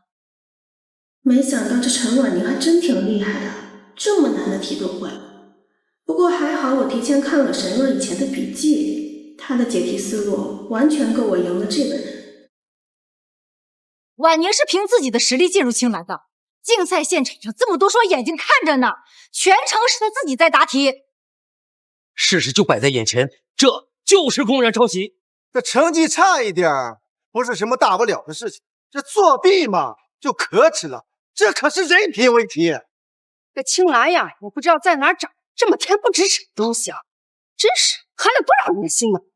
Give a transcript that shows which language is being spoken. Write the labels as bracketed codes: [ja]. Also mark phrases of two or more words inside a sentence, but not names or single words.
[zh] 沒想到這陳婉寧還真挺厲害的，這麼難的題都會。不過還好我提前看了沈若以前的筆記，他的解題思路完全夠我贏了這個人。婉寧是憑自己的實力進入青蘭的，競賽現場上這麼多雙眼睛看着呢，全程是他自己在答題。事實就擺在眼前，這就是公然抄襲。這成績差一點不是什麼大不了的事情，這作弊嘛就可恥了，這可是人品問題。這青蘭呀，也不知道在哪兒長這麼恬不知恥的東西啊，真是寒了多少人的心啊！